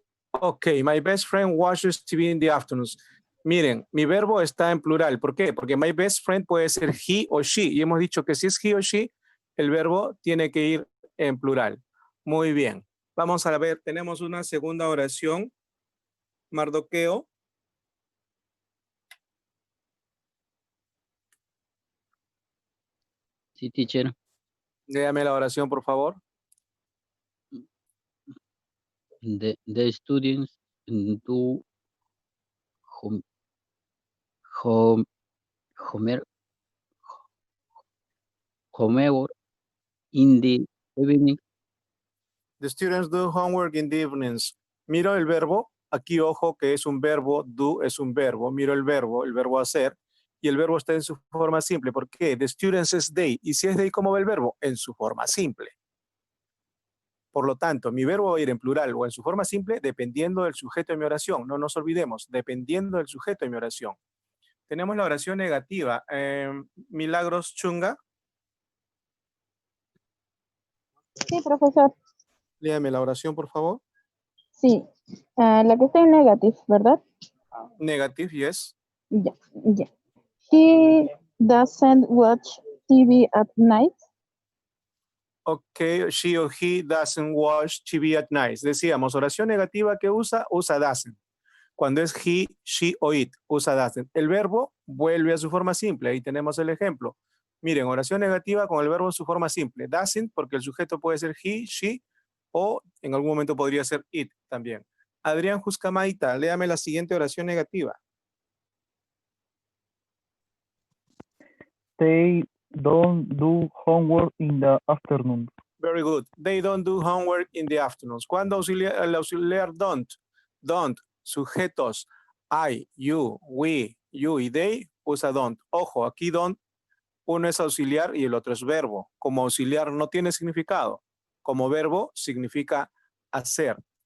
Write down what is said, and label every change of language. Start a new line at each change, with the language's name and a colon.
English: Ok, my best friend watches TV in the afternoons.
Spanish: Miren, mi verbo está en plural. ¿Por qué? Porque my best friend puede ser he o she. Y hemos dicho que si es he o she, el verbo tiene que ir en plural. Muy bien. Vamos a ver, tenemos una segunda oración. Mardoqueo. Sí, teacher. Léame la oración, por favor.
English: The students do home, home, homework homework in the evening. The students do homework in the evenings.
Spanish: Miro el verbo. Aquí, ojo, que es un verbo. Do es un verbo. Miro el verbo hacer. Y el verbo está en su forma simple. ¿Por qué? The students es they. ¿Y si es they, cómo va el verbo? En su forma simple. Por lo tanto, mi verbo va a ir en plural o en su forma simple dependiendo del sujeto de mi oración. No nos olvidemos, dependiendo del sujeto de mi oración. Tenemos la oración negativa. Milagros Chunga. Sí, profesor. Léame la oración, por favor. Sí. La que está en negative, ¿verdad?
English: Negative, yes.
Spanish: Ya, ya.
English: He doesn't watch TV at night. Ok, she or he doesn't watch TV at night.
Spanish: Decíamos, oración negativa que usa doesn't. Cuando es he, she o it, usa doesn't. El verbo vuelve a su forma simple. Ahí tenemos el ejemplo. Miren, oración negativa con el verbo en su forma simple. Doesn't, porque el sujeto puede ser he, she, o en algún momento podría ser it también. Adrián Juscamaita, léame la siguiente oración negativa.
English: They don't do homework in the afternoon. Very good. They don't do homework in the afternoons.
Spanish: ¿Cuándo el auxiliar don't? Don't. Sujetos. I, you, we, you y they usa don't. Ojo, aquí don't, uno es auxiliar y el otro es verbo. Como auxiliar no tiene significado. Como verbo significa hacer.